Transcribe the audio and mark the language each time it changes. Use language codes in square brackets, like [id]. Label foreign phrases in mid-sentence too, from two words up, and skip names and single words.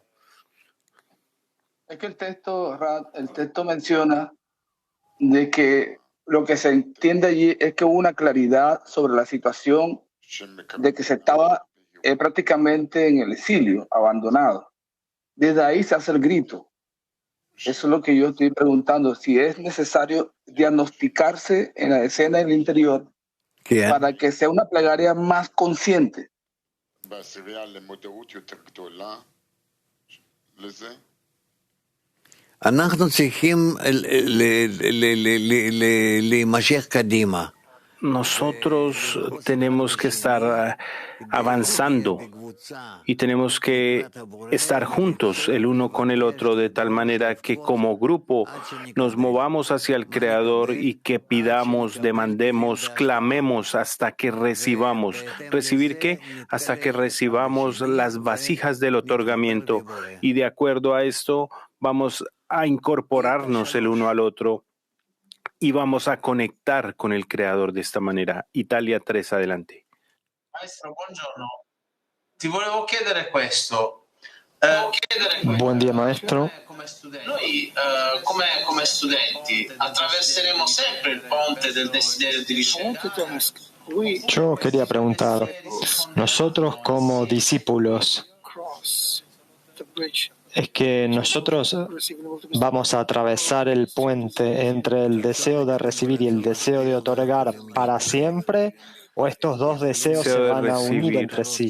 [es] Es que el texto menciona de que lo que se entiende allí es que hubo una claridad sobre la situación de que se estaba prácticamente en el exilio, abandonado. Desde ahí se hace el grito. Eso es lo que yo estoy preguntando, si es necesario diagnosticarse en la escena del interior para que sea una plegaria más consciente. [he] אנחנו צריכים להימשך קדימה. [es] Nosotros tenemos que estar avanzando y tenemos que estar juntos el uno con el otro de tal manera que como grupo nos movamos hacia el Creador y que pidamos, demandemos, clamemos hasta que recibamos. ¿Recibir qué? Hasta que recibamos las vasijas del otorgamiento y de acuerdo a esto vamos a incorporarnos el uno al otro. Y vamos a conectar con el Creador de esta manera. Italia 3, adelante. [it] Maestro, buongiorno. Ti volevo chiedere questo. [es] Buen día, maestro. [it] Noi, come studenti, attraverseremo sempre il ponte del desiderio di ricevere. [es] Yo quería preguntar, nosotros como discípulos, es que nosotros vamos a atravesar el puente entre el deseo de recibir y el deseo de otorgar para siempre, o estos dos deseos se van a unir entre sí.